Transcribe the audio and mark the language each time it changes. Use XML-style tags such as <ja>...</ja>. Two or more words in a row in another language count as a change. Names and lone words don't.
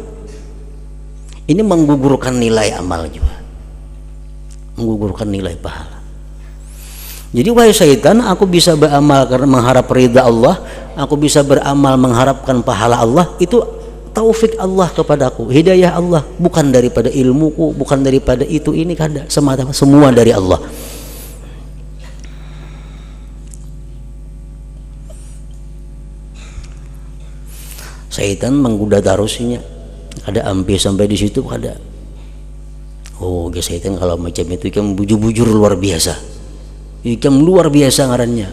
<id>Ini menggugurkan nilai amal juga, menggugurkan nilai pahala. Jadi wahai syaitan, aku bisa beramal karena mengharap ridha Allah, aku bisa beramal mengharapkan pahala Allah, itu taufik Allah kepadaku, hidayah Allah, bukan daripada ilmuku, bukan daripada itu ini kada, semua dari Allah.</id> <bjn>Syaitan menggoda tarusinya, ada sampai di situ ada. Oh, syaitan kalau macam itu ikam bujur-bujur luar biasa, ikam luar biasa ngarannya.</bjn>